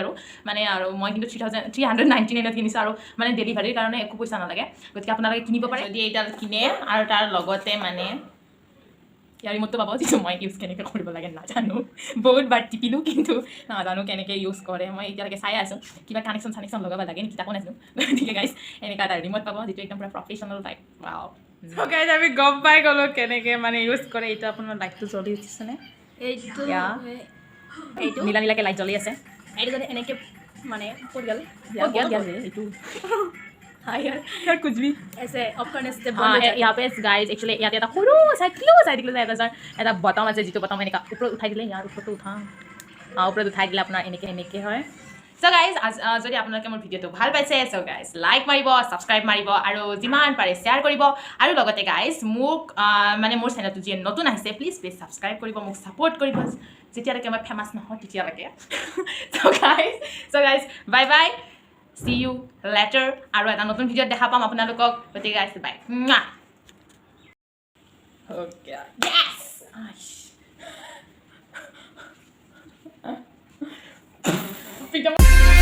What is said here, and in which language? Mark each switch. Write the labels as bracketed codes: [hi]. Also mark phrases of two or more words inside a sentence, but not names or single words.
[as] আৰু মানে আৰু মই কিন্তু 399ত কিনিছোঁ আৰু মানে ডেলিভাৰীৰ কাৰণে একো পইচা নালাগে গতিকে আপোনালোকে কিনিব পাৰে যদি এইডাল কিনে আৰু তাৰ লগতে মানে ইয়াৰ ৰিম'টটো পাব যিটো মই ইউজ কেনেকৈ কৰিব লাগে নাজানো বহুত বাৰ টিপিলোঁ কিন্তু নাজানো কেনেকৈ ইউজ কৰে মই এতিয়ালৈকে চাই আছোঁ কিবা কানেকশ্যন লগাব লাগে নেকি তাকো নাজানো গতিকে গাইজ এনেকুৱা এটা ৰিম'ট পাব যিটো একদম পুৰা [en] professional type wow So guys, [as] আমি গম পাই গ'লো কেনেকৈ মানে ইউজ কৰে এইটো আপোনাৰ লাইটটো জ্বলি উঠিছেনে এইটো এইটো নীলা নীলাকৈ লাইট জ্বলি আছে এইটো যদি এনেকৈ মানে পৰি গ'ল [hi] এইটো यार कुछ भी ऐसे ऑफ करने से हाँ यहाँ पे गाइज एक्चुअली [as] ইয়াতে এটা সৰু চাই দিলে এটা বটম আছে যিটো বটম এনেকুৱা ওপৰত উঠাই দিলে ইয়াৰ ওপৰতো উঠাওঁ ওপৰত উঠাই দিলে আপোনাৰ এনেকৈ হয় [en] so guys [as] যদি আপোনালোকে মোৰ ভিডিঅ'টো ভাল পাইছে [en] so guys [as] লাইক মাৰিব ছাবস্ক্ৰাইব মাৰিব আৰু যিমান পাৰে শ্বেয়াৰ কৰিব আৰু লগতে গাইজ মোক মানে মোৰ চেনেলটো যিয়ে নতুন আহিছে প্লিজ ছাবস্ক্ৰাইব কৰিব মোক ছাপোৰ্ট কৰিব যেতিয়ালৈকে মই ফেমাছ নহয় তেতিয়ালৈকে [en] so guys bye bye See you later [as] আৰু এটা নতুন ভিডিঅ'ত দেখা পাম আপোনালোকক গতিকে গাইজ বাই Okay. [en] Yes!